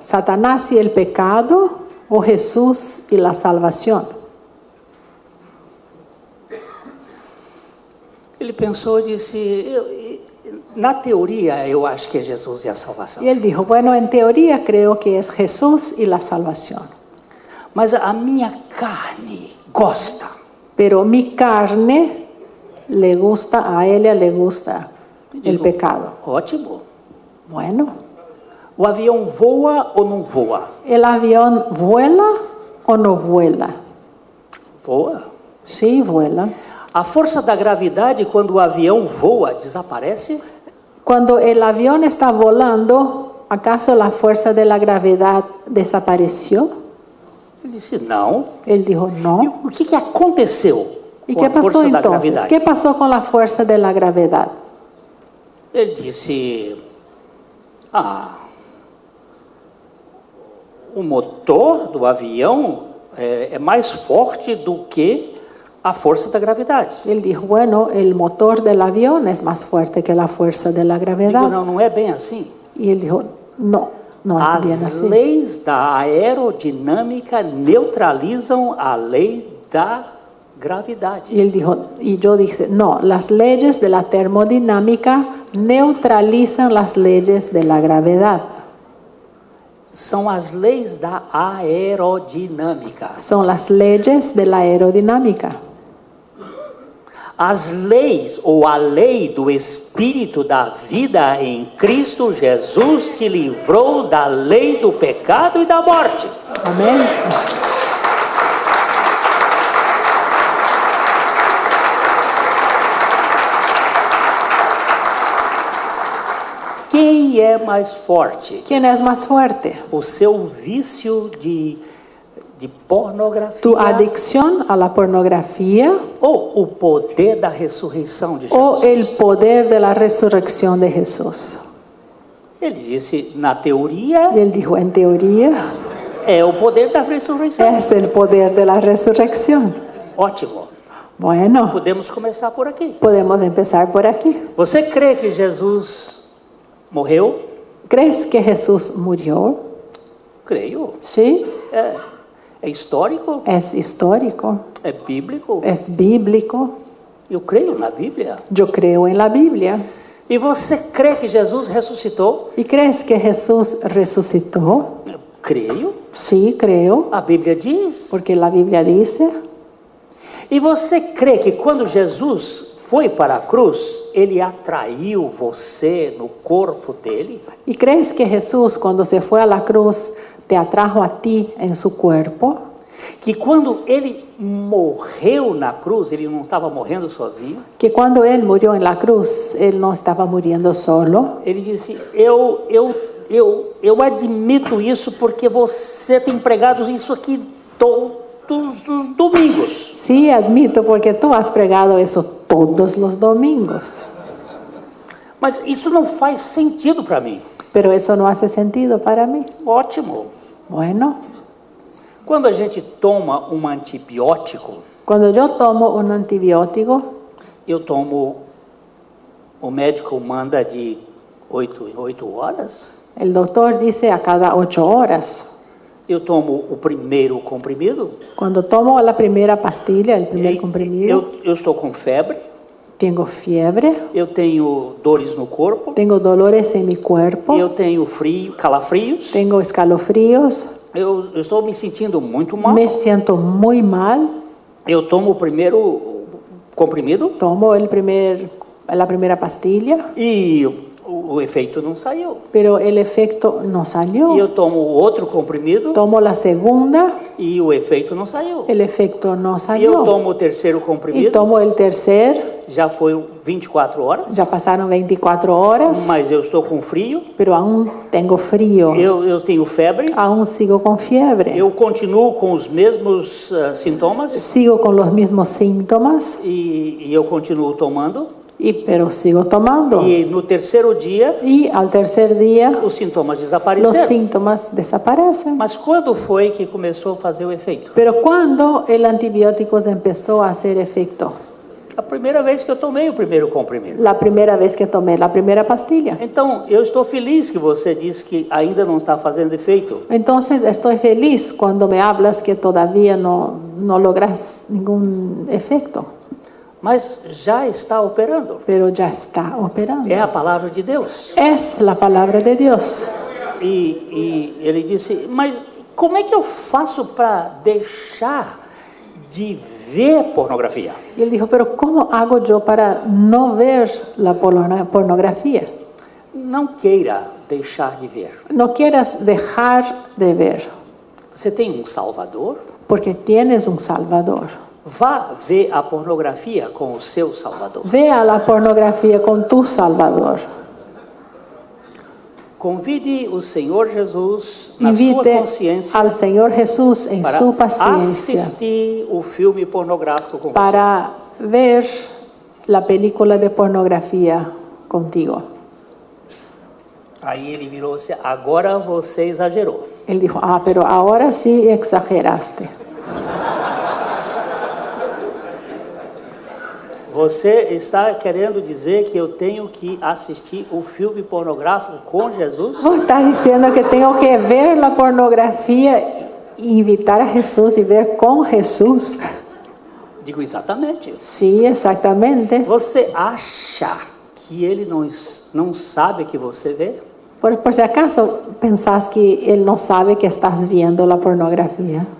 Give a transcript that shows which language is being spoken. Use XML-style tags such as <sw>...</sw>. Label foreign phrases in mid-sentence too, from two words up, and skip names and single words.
<es>¿Satanás y el pecado o Jesús y la salvación?</es> <pt>Ele pensou e disse: na teoria eu acho que é Jesus e a salvação.</pt> <es>Y él dijo, bueno, en teoría creo que es Jesús y la salvación.</es> <pt>Mas a minha carne gosta.</pt> <es>Pero mi carne le gusta, a ella le gusta el pecado.</es> <pt>Ótimo.</pt> <es>Bueno,</es> <pt>O avião voa ou não voa?</pt> <es>¿el avión vuela o no vuela?</es> <pt>Voa.</pt> <es>Sí, vuela.</es> <pt>A força da gravidade, quando o avião voa, desaparece?</pt> <es>Cuando el avión está volando, ¿acaso la fuerza de la gravedad desapareció?</es> <pt>Ele disse: não.</pt> <es>Él dijo,</es> <pt>E</pt> <es>no.</es> <pt>o que aconteceu</pt> <es>¿Y</es> <pt>com</pt> <es>qué</es> <pt>a força</pt> <es>pasó</es> <pt>da</pt> <es>entonces?</es> <pt>gravidade?</pt> <es>¿Qué pasó con la fuerza de la gravedad?</es> <pt>Ele disse: o motor do avião é mais forte do que a força da gravidade.</pt> <es>Él dijo, bueno, el motor del avión es más fuerte que la fuerza de la</es> <pt>Digo,</pt> <es>gravedad.</es> <pt>não é bem assim.</pt> <es>Y él dijo, no, no es bien</es> <pt>As</pt> <es>así.</es> <pt>leis da aerodinâmica neutralizam a lei da gravidade.</pt> <es>Y él dijo, y yo dije, no, las leyes de la termodinámica neutralizan las leyes de la gravedad.</es> <pt>São as leis da aerodinâmica.</pt> <es>Son las leyes de la aerodinámica.</es> <pt>As leis ou a lei do Espírito da vida em Cristo Jesus te livrou da lei do pecado e da morte.</pt> <es>Amén.</es> <pt>Quem é mais forte?</pt> <es>¿Quién es más fuerte?</es> <pt>O seu vício de pornografia</pt> <es>¿Tu adicción a la pornografía</es> <pt>ou o poder da ressurreição de</pt> <es>o</es> <pt>Jesus?</pt> <es>el poder de la resurrección de Jesús?</es> <pt>Ele disse, na teoria,</pt> <es>Y él dijo, en teoría,</es> <pt>é o poder da ressurreição.</pt> <es>es el poder de la resurrección.</es> <pt>Ótimo.</pt> <es>Bueno,</es> <pt>Podemos começar por aqui.</pt> <es>podemos empezar por aquí.</es> <pt>Você crê que Jesus morreu?</pt> <es>¿Crees que Jesús murió?</es> <pt>Creio.</pt> <es>Sí,</es> <pt>É histórico,</pt> <es>es histórico,</es> <pt>é bíblico.</pt> <es>es bíblico.</es> <pt>Eu creio na Bíblia.</pt> <es>Yo creo en la Biblia.</es> <pt>E você crê que Jesus ressuscitou?</pt> <es>¿Y crees que Jesús resucitó?</es> <pt>Eu creio.</pt> <es>Sí, creo,</es> <pt>A Bíblia diz.</pt> <es>porque la Biblia dice.</es> <pt>E você crê que quando Jesus foi para a cruz, ele atraiu você no corpo dele?</pt> <es>¿Y crees que Jesús cuando se fue a la cruz te atrajo a ti en su cuerpo?</es> <pt>Que quando ele morreu na cruz, ele não estava morrendo sozinho?</pt> <es>Que cuando Él murió en la cruz, Él no estaba muriendo solo.</es> <pt>Ele disse, eu admito isso porque você tem pregado isso aqui todos os domingos.</pt> <es>Sí, admito, porque tú has pregado eso todos los domingos.</es> <pt>Mas isso não faz sentido para mim.</pt> <es>Pero eso no hace sentido para mí.</es> <pt>Ótimo.</pt> <es>Bueno,</es> <pt>Quando a gente toma um antibiótico,</pt> <es>cuando yo tomo un antibiótico,</es> <pt>eu tomo, o médico manda de 8 em 8 horas.</pt> <es>el doctor dice a cada 8 horas.</es> <pt>Eu tomo o primeiro comprimido.</pt> <es>Cuando tomo la primera pastilla, el primer comprimido,</es> <pt>Eu estou com febre,</pt> <es>tengo fiebre,</es> <pt>eu tenho dores no corpo,</pt> <es>tengo dolores en mi cuerpo,</es> <pt>eu tenho frio, calafrios,</pt> <es>tengo escalofríos,</es> <pt>eu estou me sentindo muito mal.</pt> <es>me siento muy mal,</es> <pt>Eu tomo o primeiro comprimido</pt> <es>tomo la primera pastilla,</es> <pt>e o efeito não saiu.</pt> <es>pero el efecto no</es> <pt>E</pt> <es>salió.</es> <pt>eu tomo o outro comprimido</pt> <es>Tomo la segunda,</es> <pt>e o efeito não saiu.</pt> <es>el efecto no</es> <pt>E eu</pt> <es>salió.</es> <pt>tomo o terceiro</pt> <es>Y</es> <pt>comprimido,</pt> <es>tomo el tercer,</es> <pt>já foi 24 horas,</pt> <es>ya pasaron 24 horas,</es> <pt>mas eu estou com frio,</pt> <es>pero aún tengo frío,</es> <pt>eu tenho febre,</pt> <es>aún sigo con fiebre,</es> <pt>eu continuo com os mesmos sintomas</pt> <es>sigo con los mismos síntomas,</es> <pt>e eu continuo tomando.</pt> <es>pero sigo tomando.</es> <pt>E no terceiro dia,</pt> <es>Y al tercer día,</es> <pt>os sintomas</pt> <es>los</es> <pt>desapareceram.</pt> <es>síntomas desaparecen.</es> <pt>Mas quando foi que começou a fazer o efeito?</pt> <es>Pero cuando el antibiótico empezó a hacer efecto,</es> <pt>A primeira vez que eu tomei o primeiro comprimido.</pt> <es>la primera vez que tomé la primera pastilla.</es> <pt>Então, eu estou feliz que você disse que ainda não está fazendo efeito.</pt> <es>Entonces estoy feliz cuando me hablas que todavía no logras ningún efecto,</es> <pt>Mas já está operando.</pt> <es>pero ya está operando.</es> <pt>É a palavra de Deus.</pt> <es>Es la palabra de Dios.</es> <pt>E ele disse, mas como é que eu faço para deixar de ver pornografia?</pt> <es>Y él dijo, pero ¿cómo hago yo para no ver la pornografía?</es> <pt>Não queira deixar de ver.</pt> <es>No quieras dejar de ver,</es> <pt>Você tem um Salvador?</pt> <es>porque tienes un Salvador.</es> <pt>Vá ver a pornografia com o seu Salvador.</pt> <es>Vea la pornografía con tu Salvador.</es> <pt>Convide o Senhor Jesus na sua</pt> <es>Invite</es> <pt>consciência</pt> <es>al Señor Jesús en</es> <pt>para</pt> <es>su paciencia</es> <pt>assistir o filme pornográfico com você.</pt> <es>para ver la película de pornografía contigo.</es> <pt>Aí ele virou-se, agora você exagerou.</pt> <es>Él dijo, pero ahora sí exageraste.</es> <pt>Você está querendo dizer que eu tenho que assistir o filme pornográfico com Jesus?</pt> <es>Vos estás diciendo que tengo que ver la pornografía, invitar a Jesús y ver con Jesús.</es> <pt>Digo exatamente.</pt> <es>Sí, exactamente.</es> <pt>Você acha que ele não sabe que você vê?</pt> <es>Por si acaso pensás que Él no sabe que estás viendo la pornografía.</es>